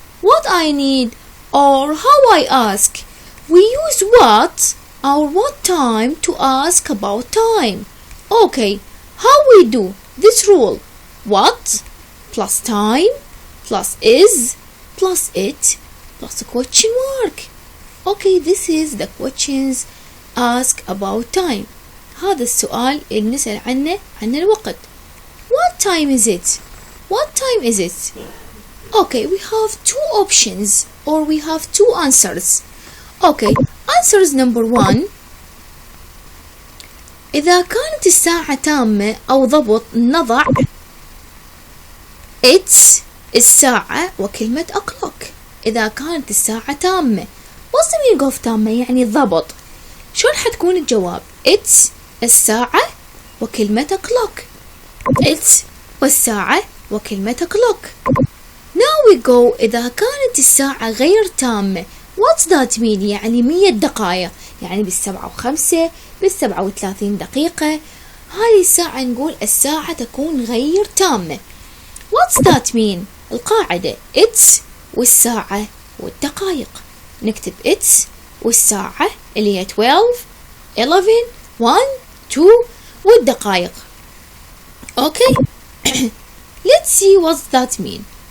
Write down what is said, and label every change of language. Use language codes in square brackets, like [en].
[en] What I need or how I ask. We use what or what time to ask about time. Okay, how we do this rule? What plus time plus is plus it plus a question mark. Okay, this is the questions ask about time. [ar] هذا السؤال اللي نسأل عنه عن الوقت. [en] What time is it? What time is it? Okay, we have two options or we have two answers. Okay, answers number one. [ar] إذا كانت الساعة تامة أو ضبط نضع it's الساعة وكلمة o'clock. إذا كانت الساعة تامة. [en] What's the meaning of تامة؟ [ar] يعني ضبط. شلون حتكون الجواب؟ it's الساعة وكلمة o'clock. it's والساعة وكلمة o'clock. [en] Now we go. [ar] إذا كانت الساعة غير تامة. [en] What's that mean؟ [ar] يعني 100 دقائق، يعني بال7:05 بال37 دقيقة. هذه الساعة نقول الساعة تكون غير تامة. [en] What's that mean؟ [ar] القاعدة [en] it's [ar] والساعة والدقائق. نكتب it's والساعة اللي هي 12 11 1 2 والدقائق. [en] Okay. Let's see what's that mean.